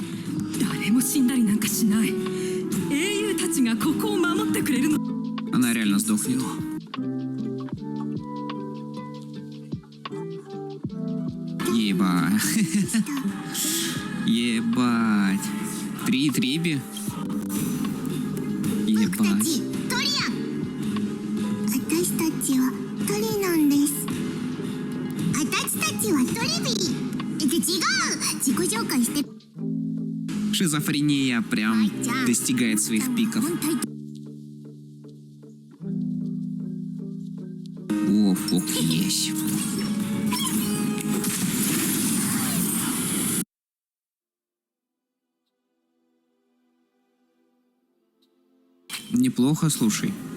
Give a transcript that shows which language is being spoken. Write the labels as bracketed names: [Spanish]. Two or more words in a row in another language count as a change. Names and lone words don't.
[Russian] Она реально сдохнет. Ебать. Ебать. 3 триби? Ебать. [Japanese] 私たちは鳥なんです。私たちはトリビー。違う。自己紹介して。 [Russian] Шизофрения прям достигает своих пиков. О, фок есть. Неплохо, слушай.